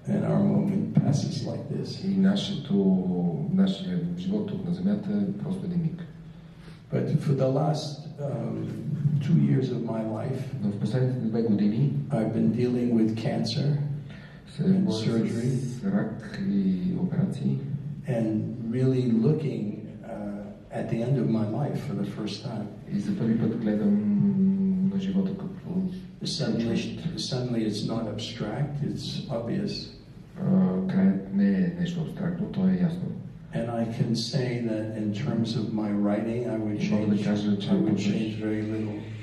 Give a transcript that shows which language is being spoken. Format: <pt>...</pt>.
<en>And our moment passes like this.</en> <bg>И нашия живот тук на Земята е просто един миг.</bg> <en>But for the last 2 years of my life,</en> <bg>но в последните 2 години</bg> <en>I've been dealing with cancer and surgery,</en> <bg>рак и операции,</bg> <en>and really looking at the end of my life for the first time.</en> <bg>И за първи път гледам на живота като</bg> <en>Suddenly it's not abstract, it's obvious.</en> <bg>Краят не е нещо абстрактно, то е ясно.</bg> <en>And I can say that in terms of my writing, I would change very little.</en>